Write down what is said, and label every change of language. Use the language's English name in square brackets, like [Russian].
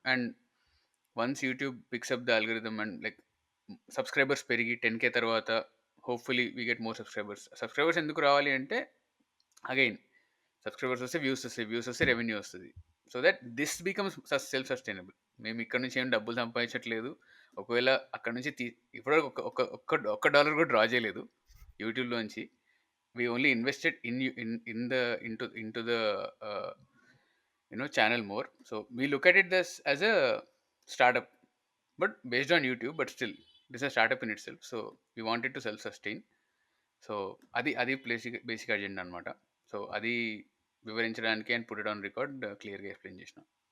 [English] and once YouTube picks up the algorithm [Telugu] and like subscribers పెరిగి 10K తర్వాత [English] hopefully we get more subscribers [Telugu] ఎందుకు రావాలి అంటే again subscribers వస్తే వ్యూస్ వస్తే రెవెన్యూ వస్తుంది. [English] So that this becomes self sustainable. [Telugu] మేము ఇక్కడ నుంచి ఏం డబ్బులు సంపాదించట్లేదు. ఒకవేళ అక్కడ నుంచి ఇప్పటివరకు ఒక్క డాలర్ కూడా డ్రా చేయలేదు యూట్యూబ్లోంచి. [English] we only invested in the into the uh, channel more. So we look at it as a startup, but based on YouTube, but still this is a startup in itself. So we wanted to self sustain. [Telugu] So అది basic agenda అనమాట. So అది వివరించడానికి [English] and put it on record [Telugu] క్లియర్గా explain చేసిన.